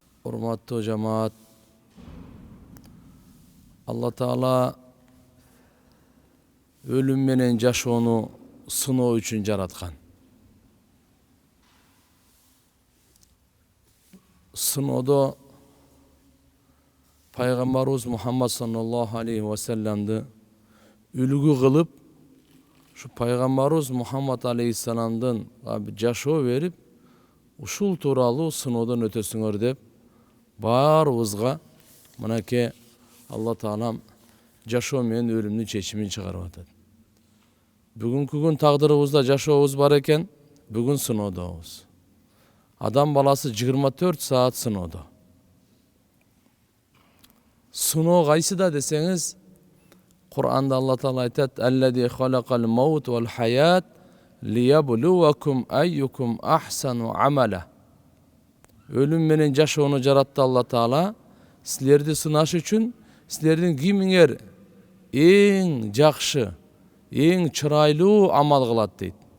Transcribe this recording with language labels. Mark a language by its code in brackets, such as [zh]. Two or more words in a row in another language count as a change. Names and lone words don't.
[ky] Урматтуу жамаат, Аллах Таала өлүм менен жашоону сыноо үчүн жараткан. Сыноодо Пайгамбарыбыз Мухаммад [ar] صلى الله عليه وسلم [ky] үлгү кылып, ушу Пайгамбарыбыз Мухаммад алейхиссаламдын жашоо берип, ушул тууралуу сыноодон өтөсүңөр деп баарыбызга мынакей Алла Таалам жашоо менен өлүмдүн чечимин чыгарып атат. Бүгүнкү күн тагдырыбызда жашообуз бар экен, бүгүн сыноодобуз. Адам баласы 24 саат сыноодо. Сыноо кайсыда десеңиз, Кур'анда Алла Таала айтат: [ar] "الذي خلق الموت والحياة ليبلوكم أيكم أحسن عملا." [ky] Өлүм менен жашоону жаратты Алла Таала, силерди сынаш үчүн, силердин кимиңер эң жакшы, эң чырайлуу амал кылат дейт.